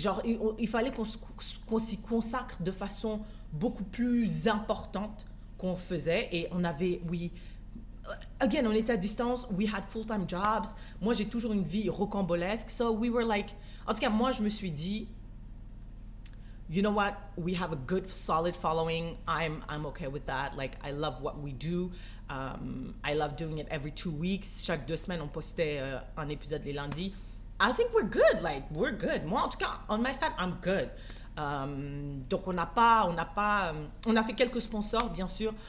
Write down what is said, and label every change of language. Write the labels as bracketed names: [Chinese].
[French] Genre, il fallait qu'on s'y consacre de façon beaucoup plus importante qu'on faisait. Et on avait, oui... Again, on était à distance. [English] We had full-time jobs. [French] Moi, j'ai toujours une vie rocambolesque. [English] So, we were like... [French] En tout cas, moi, je me suis dit... [English] You know what? We have a good, solid following. I'm okay with that. Like, I love what we do. I love doing it every 2 weeks. [French] Chaque 2 semaines, on postait un épisode les lundis. [English] I think we're good. [French] Like, we're good. Moi, en tout cas, [English] on my side, I'm good. [French] Donc, on a fait quelques sponsors, bien sûr.